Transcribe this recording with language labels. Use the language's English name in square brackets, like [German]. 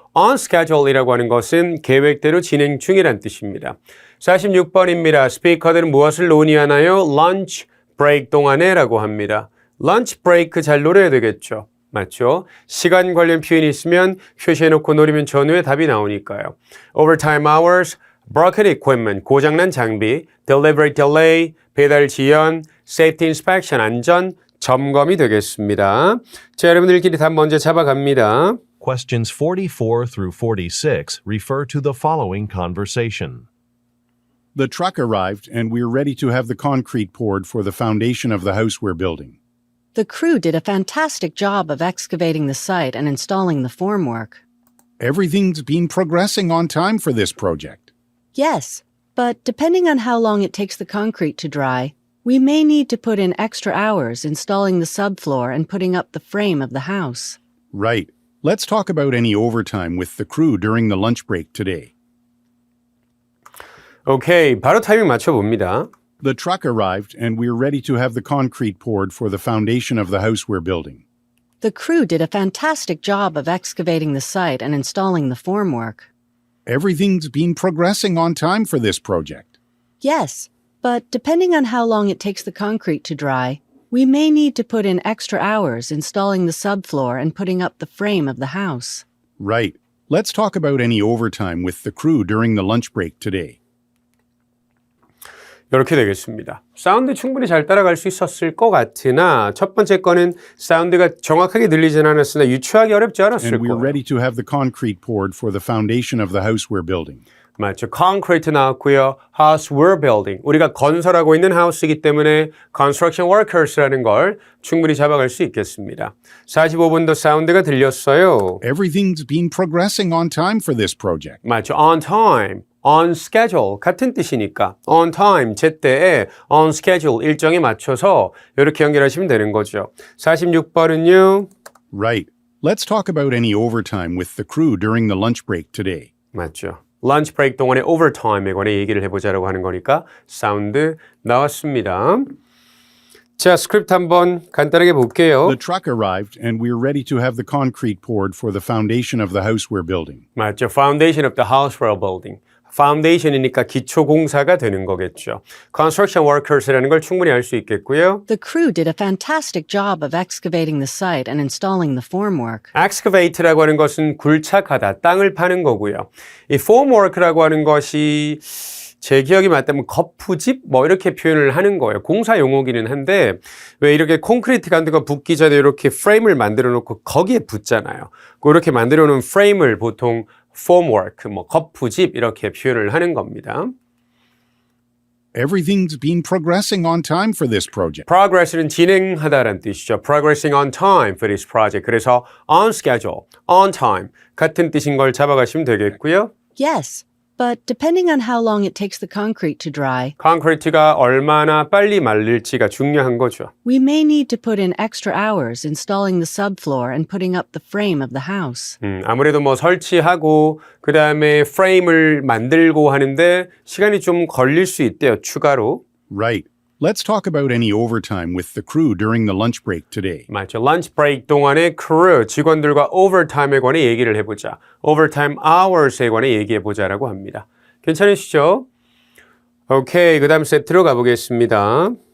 [Korean] On schedule이라고 하는 것은 계획대로 진행 중이란 뜻입니다. 46번입니다. 스피커들은 무엇을 논의하나요? Lunch break 동안에 라고 합니다. Lunch break 잘 노려야 되겠죠. 맞죠? 시간 관련 표현이 있으면 표시해놓고 노리면 전후에 답이 나오니까요. [English] Overtime hours, broken equipment, [Korean] 고장난 장비, [English] delivery delay, [Korean] 배달 지연, [English] safety inspection, [Korean] 안전 점검이 되겠습니다. 자, 여러분들끼리 답 먼저 잡아갑니다. [English] Questions 44 through 46 refer to the following conversation. The truck arrived, and we're ready to have the concrete poured for the foundation of the house we're building. The crew did a fantastic job of excavating the site and installing the formwork. Everything's been progressing on time for this project. Yes, but depending on how long it takes the concrete to dry, we may need to put in extra hours installing the subfloor and putting up the frame of the house. Right. Let's talk about any overtime with the crew during the lunch break today. [Korean] 오케이, 바로 타이밍 맞춰봅니다. [English] The truck arrived, and we're ready to have the concrete poured for the foundation of the house we're building. The crew did a fantastic job of excavating the site and installing the formwork. Everything's been progressing on time for this project. Yes, but depending on how long it takes the concrete to dry, we may need to put in extra hours installing the subfloor and putting up the frame of the house. Right. Let's talk about any overtime with the crew during the lunch break today. [Korean] 이렇게 되겠습니다. 사운드 충분히 잘 따라갈 수 있었을 것 같으나 첫 번째 거는 사운드가 정확하게 들리진 않았으나 유추하기 어렵지 않았을 [English] And we're [Korean] 거예요. [English] ready to have the concrete poured for the foundation of the house we're building. [Korean] 맞죠. concrete 나왔고요. [English] house we're building. [Korean] 우리가 건설하고 있는 하우스이기 때문에 [English] construction workers [Korean] 라는 걸 충분히 잡아갈 수 있겠습니다. 45번도 사운드가 들렸어요. [English] Everything's been progressing on time for this project. [Korean] 맞죠. on time, on schedule 같은 뜻이니까 on time, 제때에 on schedule 일정에 맞춰서 이렇게 연결하시면 되는 거죠. 46번은요. [English] Right. Let's talk about any overtime with the crew during the lunch break today. [Korean] 맞죠. 런치 브레이크 동안에 overtime에 관해 얘기를 해보자라고 하는 거니까 사운드 나왔습니다. 자, 스크립트 한번 간단하게 볼게요. [English] The truck arrived, and we're ready to have the concrete poured for the foundation of the house we're building. [Korean] 맞죠. [English] Foundation of the house we're building. [Korean] Foundation이니까 기초 공사가 되는 거겠죠. [English] Construction workers [Korean] 라는 걸 충분히 알 수 있겠고요. [English] The crew did a fantastic job of excavating the site and installing the formwork. [Korean] Excavate라고 하는 것은 굴착하다, 땅을 파는 거고요. 이 formwork라고 하는 것이 제 기억이 맞다면 거푸집 이렇게 표현을 하는 거예요. 공사 용어기는 한데 왜 이렇게 콘크리트 같은 거 붙기 전에 이렇게 프레임을 만들어 놓고 거기에 붙잖아요. 그렇게 만들어 놓은 프레임을 보통 formwork, 거푸집 이렇게 표현을 하는 겁니다. [English] Everything's been progressing on time for this project. [Korean] Progress는 진행하다라는 뜻이죠. [English] Progressing on time for this project. [Korean] 그래서 on schedule, on time 같은 뜻인 걸 잡아가시면 되겠고요. [English] Yes, but depending on how long it takes the concrete to dry, [Korean] 콘크리트가 얼마나 빨리 말릴지가 중요한 거죠. [English] we may need to put in extra hours installing the subfloor and putting up the frame of the house. [Korean] 아무래도 설치하고 그 다음에 프레임을 만들고 하는데 시간이 좀 걸릴 수 있대요. 추가로. [English] Right. Let's talk about any overtime with the crew during the lunch break today. [Korean] 맞죠. 런치 브레이크 동안에 크루, 직원들과 오버타임에 관해 얘기를 해보자. 오버타임 hours에 관해 얘기해보자라고 합니다. 괜찮으시죠? 오케이, 그 다음 세트로 가보겠습니다.